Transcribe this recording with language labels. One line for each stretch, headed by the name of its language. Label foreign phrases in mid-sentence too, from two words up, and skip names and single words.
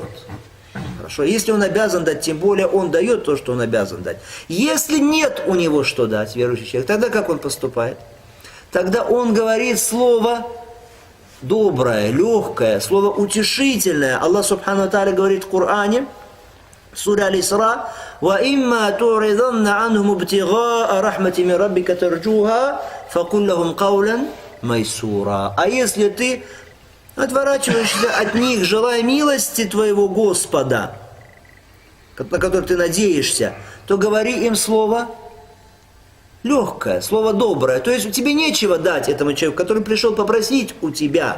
Russian: Хорошо? Если он обязан дать, тем более он дает то, что он обязан дать. Если нет у него что дать, верующий человек, тогда как он поступает? Тогда он говорит слово доброе, легкое, слово утешительное.
Arabic: الله سبحانه وتعالى
Russian: говорит в Коране,
Arabic: Сура Аль-Исра: «وإما تعرضن عنهم ابتغاء رحمة من ربك ترجوها فقل لهم قولا ميسورا».
Russian: А если ты отворачиваешься от них, желая милости твоего Господа, на который ты надеешься, то говори им слово легкое, слово доброе. То есть тебе нечего дать этому человеку, который пришел попросить у тебя.